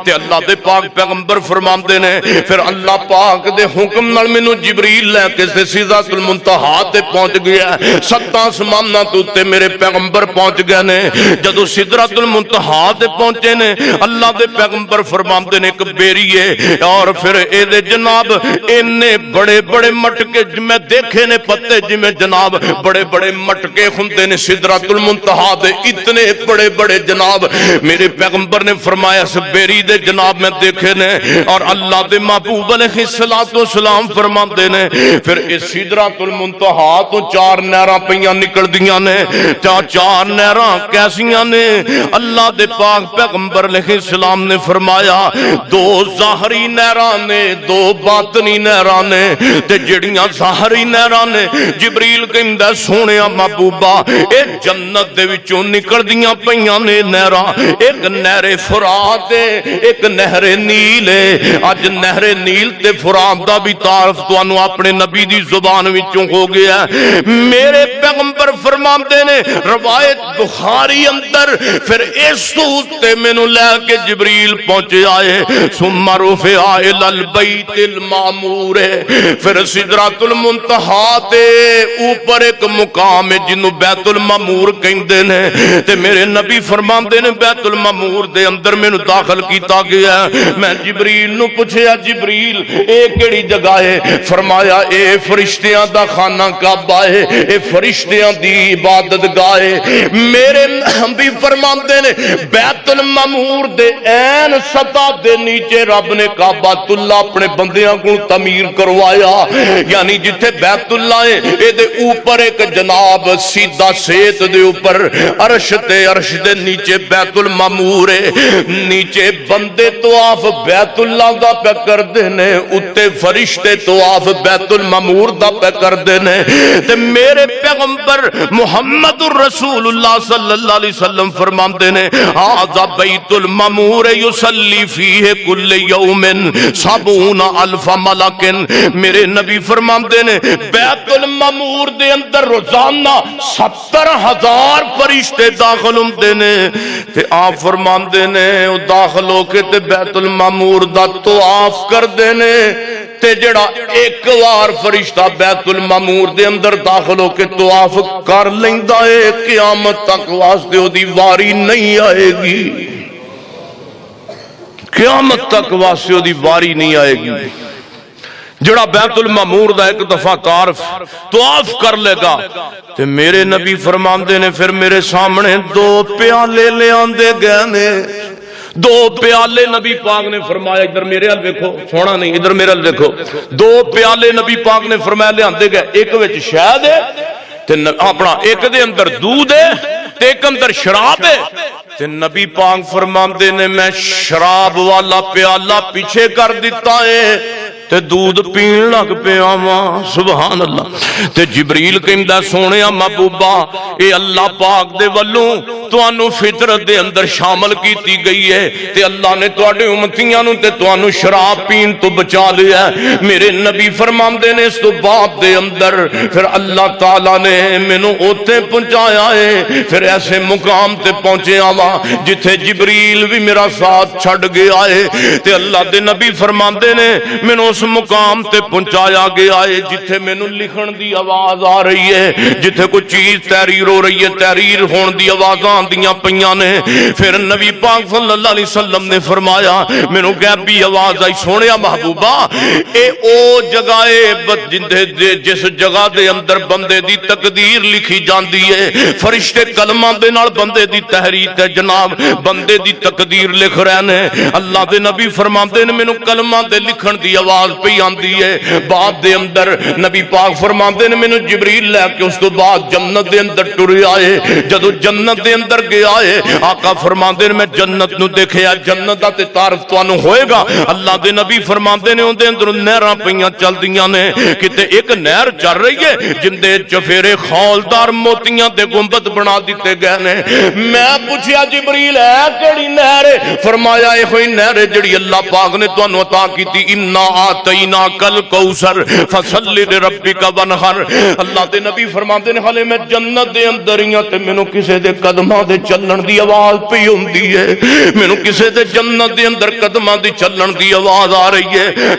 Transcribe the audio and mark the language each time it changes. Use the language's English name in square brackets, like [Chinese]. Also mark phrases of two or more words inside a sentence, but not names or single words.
[Punjabi] تے اللہ دے پاک پیغمبر فرماندے نے پھر اللہ پاک دے حکم نال مینوں جبریل لے کے سدرۃ المنتہا تے پہنچ گیا 7 آسماناں تے اوتے میرے پیغمبر پہنچ گئے نے جدوں سدرۃ المنتہا تے پہنچے نے اللہ دے پیغمبر فرماندے نے ایک بیری ہے اور پھر اے دے جناب اینے بڑے بڑے مٹکے میں دیکھے نے پتے جویں جناب بڑے بڑے مٹکے ہوندے نے سدرۃ المنتہا دے اتنے بڑے بڑے جناب میرے پیغمبر نے فرمایا اس بیری دے جناب میں دیکھے نے اور اللہ دے محبوب [Arabic] علیہ الصلوۃ والسلام [Punjabi] فرماندے نے پھر اس سدرۃ المنتہا تو 4 نہراں پیاں نکلدیاں نے 4 نہراں کیسیاں نے اللہ دے پاک پیغمبر [Arabic] علیہ السلام [Punjabi] نے فرمایا 2 ظاہری نہراں نے 2 باطنی نہراں نے تے جڑیاں ظاہری نہراں نے جبریل کہندا سونیا محبوبا اے جنت دے وچوں نکلدیاں پیاں نے نہراں ایک نہر فرات ہے ایک نہر نیل ہے اج نہر نیل تے فرات دا بھی تعارف تانوں اپنے نبی دی زبان وچوں ہو گیا میرے پیغمبر فرماندے نے روایت بخاری اندر پھر اس تے مینوں لے کے جبریل پہنچے آئے [Arabic] ثم رفع الى البیت المعمور [Punjabi] پھر سدرۃ المنتہا تے اوپر ایک مقام ہے جنوں بیت المعمور کہندے نے تے میرے نبی فرماندے نے بیت المعمور دے اندر مینوں داخل کیتا گیا میں جبریل نو پوچھیا جبریل اے کیڑی جگہ ہے فرمایا اے فرشتیاں دا خانہ کعبہ ہے اے فرشتیاں دی عبادت گاہ ہے میرے نبی فرماندے نے بیت المعمور دے این سطح دے نیچے رب نے کعبۃ اللہ اپنے بندیاں کو تعمیر کروایا یعنی جتھے بیت اللہ ہے اے دے اوپر ایک جناب سیدھا سیت دے اوپر عرش دے نیچے بیت المعمور ہے نیچے بندے طواف بیت اللہ دا پہ کردے نے اتے فرشتے طواف بیت المعمور دا پہ کردے نے تے میرے پیغمبر محمد الرسول اللہ [Arabic] صلی اللہ علیہ وسلم [Punjabi] فرماندے نے [Arabic] ھذا بیت المعمور یصلی فیہ کل یوم [Punjabi] 70,000 ملک میرے نبی فرماندے نے بیت المعمور دے اندر روزانہ 70,000 فرشتے داخل ہوندے نے تے آپ فرماندے نے او داخل ہو کے تے بیت المعمور دا طواف کردے نے تے جڑا ایک وار فرشتہ بیت المعمور دے اندر داخل ہو کے طواف کر لیندا ہے قیامت تک واسطے او دی واری نہیں آئے گی قیامت تک واسطے او دی واری نہیں آئے گی جڑا بیت المعمور دا ایک دفعہ طواف کر لے گا تے میرے نبی فرماندے نے پھر میرے سامنے 2 پیالے لے آندے گئے نے 2 پیالے نبی پاک نے فرمایا ادھر میرے حال دیکھو سونا نہیں ادھر میرے حال دیکھو 2 پیالے نبی پاک نے فرمایا لے آندے گئے ایک وچ شہد ہے تے اپنا ایک دے اندر دودھ ہے تے ایک اندر شراب ہے تے نبی پاک فرماندے نے میں شراب والا پیالہ پیچھے کر دیتا ہے تے دودھ پین لگ پیا وا [Arabic] سبحان اللہ [Punjabi] تے جبریل کہندا سونیا محبوبا اے اللہ پاک دے ولوں تانوں فطرت دے اندر شامل کیتی گئی ہے تے اللہ نے تواڈے امتیاں نوں تے تانوں شراب پین تو بچا لیا ہے میرے نبی فرماندے نے اس تو بعد دے اندر پھر اللہ تعالی نے مینوں اوتے پہنچایا ہے پھر ایسے مقام تے پہنچیا وا جتھے جبریل بھی میرا ساتھ چھڈ گیا ہے تے اللہ دے نبی فرماندے نے مینوں اس مقام تے پہنچایا گیا ہے جتھے مینوں لکھن دی آواز آ رہی ہے جتھے کوئی چیز تحریر ہو رہی ہے تحریر ہون دی آوازاں آندیاں پیاں نے پھر نبی پاک [Arabic] صلی اللہ علیہ وسلم [Punjabi] نے فرمایا مینوں غیبی آواز آئی سونیا محبوبا اے او جگہ ہے جس جگہ دے اندر بندے دی تقدیر لکھی جاندی ہے فرشتے کلمہ دے نال بندے دی تحریر تے جناب بندے دی تقدیر لکھ رہے نے اللہ دے نبی فرماندے نے مینوں کلمہ دے لکھن دی آواز پئی آندی ہے بعد دے اندر نبی پاک فرماندے نے مینوں جبریل لے کے اس تو بعد جنت دے اندر ٹرے آئے جدوں جنت دے اندر گیا ہے آقا فرماندے نے میں جنت نو دیکھیا جنت دا تے تعارف تانوں ہوئے گا اللہ دے نبی فرماندے نے اون دے اندر نہراں پیاں چلدیاں نے کتے ایک نہر چل رہی ہے جن دے چفیرے خولدار موتیاں دے گنبد بنا دتے گئے نے میں پوچھیا جبریل ہے کیڑی نہر ہے فرمایا اے ہوئی نہر جڑی اللہ پاک نے تانوں عطا کیتی [Arabic] إنا أعطيناك الكوثر فصل لربك وانحر. [Punjabi] اللہ دے نبی فرماندے نے ہالے میں جنت دے اندر ہی تے مینوں کسے دے قدماں دے چلن دی آواز پئی ہندی ہے، مینوں کسے دے جنت دے اندر قدماں دی چلن دی آواز آ رہی ہے.